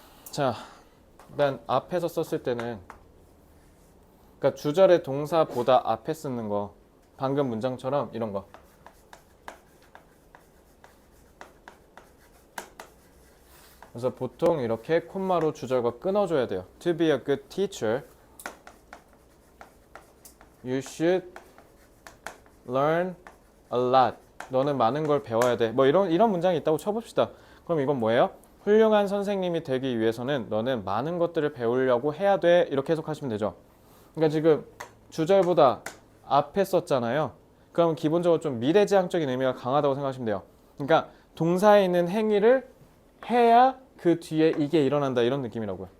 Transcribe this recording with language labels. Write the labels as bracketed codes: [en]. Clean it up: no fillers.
[ko] 자, 일단 앞에서 썼을 때는, 그러니까 주절의 동사보다 앞에 쓰는 거, 방금 문장처럼 이런 거. 그래서 보통 이렇게 콤마로 주절과 끊어줘야 돼요. [en] To be a good teacher, you should learn a lot. [ko] 너는 많은 걸 배워야 돼. 뭐 이런 문장이 있다고 쳐봅시다. 그럼 이건 뭐예요? 훌륭한 선생님이 되기 위해서는 너는 많은 것들을 배우려고 해야 돼. 이렇게 해석하시면 되죠. 그러니까 지금 주절보다 앞에 썼잖아요. 그럼 기본적으로 좀 미래지향적인 의미가 강하다고 생각하시면 돼요. 그러니까 동사에 있는 행위를 해야 그 뒤에 이게 일어난다, 이런 느낌이라고요.